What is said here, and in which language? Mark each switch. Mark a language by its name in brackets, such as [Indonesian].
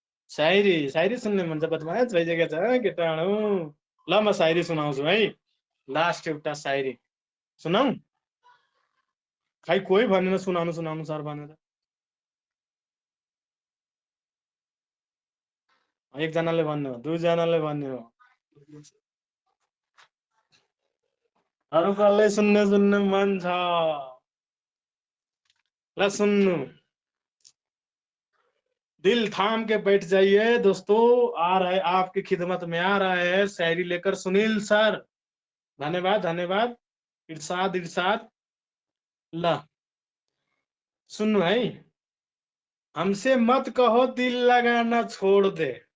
[Nepali] शायरी सुन्ने मन छ, बदमास भइसकेको छ केटाणु। ल म शायरी सुनाउँछु है, लास्ट एउटा शायरी सुनाऊ। खै कोही भनेर सुनाउनु सुनाउनु सर भनेर, एकजनाले भन्नु, दुईजनाले भन्नु, अरू कसले सुन्ने मन छ? ल सुन्नु, [Hindi] दिल थाम के बैठ जाइए दोस्तों, आ रहा है आपकी खिदमत में आ रहा है शायरी लेकर सुनील सर। धन्यवाद धन्यवाद, इरशाद इरशाद। [Nepali] ल सुन्नु है, [Hindi] हमसे मत कहो दिल लगाना छोड़ दे।